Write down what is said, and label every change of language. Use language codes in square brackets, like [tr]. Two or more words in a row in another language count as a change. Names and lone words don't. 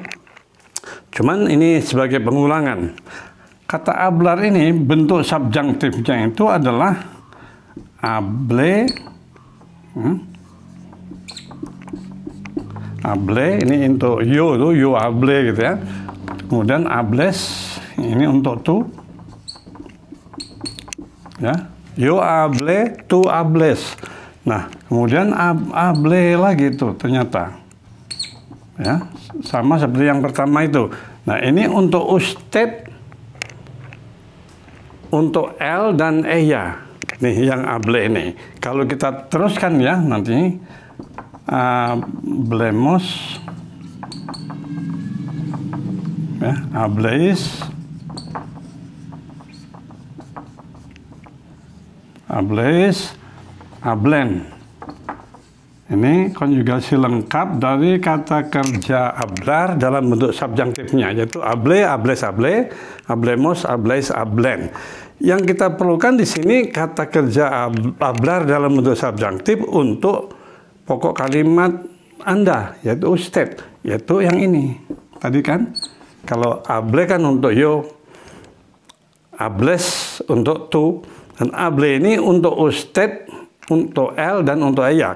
[id] Cuman ini sebagai pengulangan. Kata hablar ini bentuk subjunktifnya itu adalah hable, hable ini untuk [es] yo hable [id] gitu, ya. Kemudian hables ini untuk tu, ya. [es] Yo hable, tu hables. [id] Nah, kemudian hable lagi itu ternyata, ya, sama seperti yang pertama itu. Nah, ini untuk usted, untuk el dan ella. Nih yang hable ini. Kalau kita teruskan, ya, nanti hablemos, ya, [es] habléis, hablen. [id] Ini konjugasi lengkap dari kata kerja hablar dalam bentuk subjunktifnya, yaitu [es] hable, hables, hable, hablemos, habléis, hablen. [id] Yang kita perlukan di sini kata kerja hablar dalam bentuk subjunktif untuk pokok kalimat Anda, yaitu usted, yaitu yang ini. Tadi kan, kalau hable kan untuk yo, hables untuk tu, dan hable ini untuk usted, untuk el, dan untuk ella.